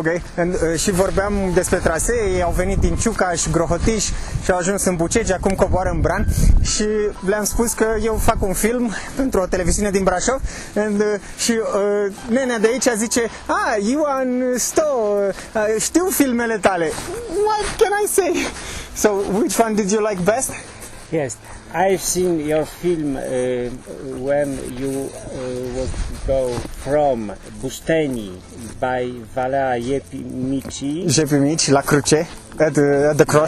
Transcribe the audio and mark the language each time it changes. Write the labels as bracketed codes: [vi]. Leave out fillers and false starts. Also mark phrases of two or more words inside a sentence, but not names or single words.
[ro] Și vorbeam despre trasee, ei au venit din Ciucaș, Grohotiș și au ajuns în Bucegi, acum coboară în Bran și le-am spus că eu fac un film pentru o televiziune din Brașov și nenea de aici zice: Ioan Sto, știu filmele tale. [en] What can I say? So which one did you like best? Yes, I've seen your film when you would go from Busteni by Valea Jepimici. [ro] Jepimici, la Cruce, [en] at the cross.